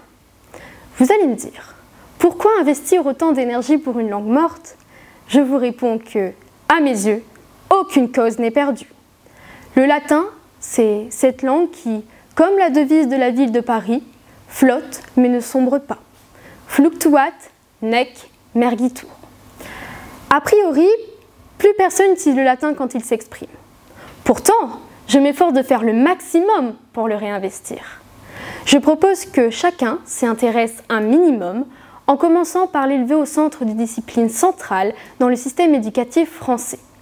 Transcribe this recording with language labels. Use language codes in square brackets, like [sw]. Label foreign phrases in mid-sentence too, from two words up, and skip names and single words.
[fr] Vous allez me dire, pourquoi investir autant d'énergie pour une langue morte? Je vous réponds que, à mes yeux, aucune cause n'est perdue. Le latin, c'est cette langue qui, comme la devise de la ville de Paris, flotte mais ne sombre pas. [la] Fluctuat, nec, mergitur. [fr] A priori, plus personne n'utilise le latin quand il s'exprime. Pourtant, je m'efforce de faire le maximum pour le réinvestir. Je propose que chacun s'y intéresse un minimum en commençant par l'élever au centre des disciplines centrales dans le système éducatif français.